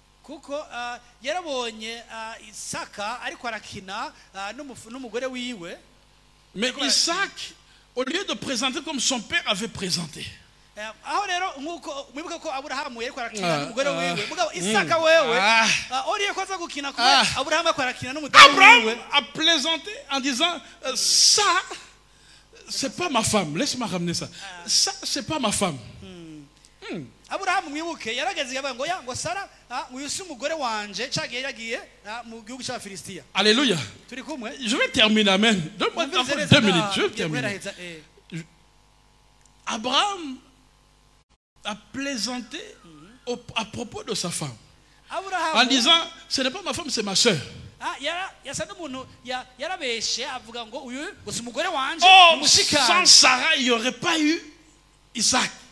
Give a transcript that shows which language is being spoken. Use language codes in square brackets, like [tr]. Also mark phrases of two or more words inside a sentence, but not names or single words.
[fr] Mais Isaac, au lieu de présenter comme son père avait présenté, Abraham a plaisanté en disant ça, c'est pas ma femme. Laisse-moi ramener ça. Ça, c'est pas ma femme. [rn] Abraham mwibuke yarageze yabango yango Sara uyusi umugore wanje cagiye yagiye mu gihugu cya Filistia. [fr] Alléluia. Je vais terminer, amen. Donne-moi 2 minutes, je vais terminer. Abraham a plaisanté à propos de sa femme en disant ce n'est pas ma femme, c'est ma soeur. Oh, sans Sarah il n'y aurait pas eu Isaac.